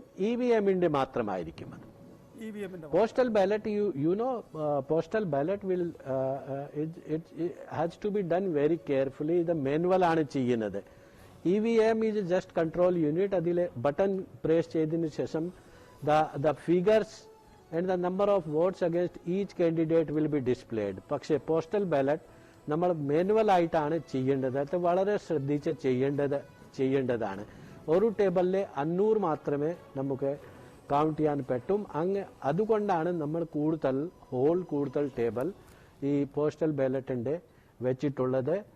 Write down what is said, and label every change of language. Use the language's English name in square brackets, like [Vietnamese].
[Malayalam] EVM-ന്റെ മാത്രമായിരിക്കും അത്. [English] Postal ballot postal ballot will it has to be done very carefully. [Malayalam] ഇത് manual ആണ് ചെയ്യുന്നത്. [English] EVM is just control unit. [Malayalam] അതിലെ ബട്ടൺ പ്രസ് ചെയ്തതിനു ശേഷം [English] the figures and the number of votes against each candidate will be displayed. [Malayalam] പക്ഷേ postal ballot നമ്മൾ manual ആയിട്ടാണ് ചെയ്യേണ്ടത്. അത് വളരെ ശ്രദ്ധിച്ച് ചെയ്യേണ്ടതാണ്. ഒരു ടേബിളിൽ 500 മാത്രമേ നമുക്ക് കൗണ്ട് ചെയ്യാൻ പറ്റും. അതുകൊണ്ടാണ് നമ്മൾ കൂടുതൽ ടേബിൾ ഈ പോസ്റ്റൽ ബാലറ്റിന്റെ വെച്ചിട്ടുള്ളത്.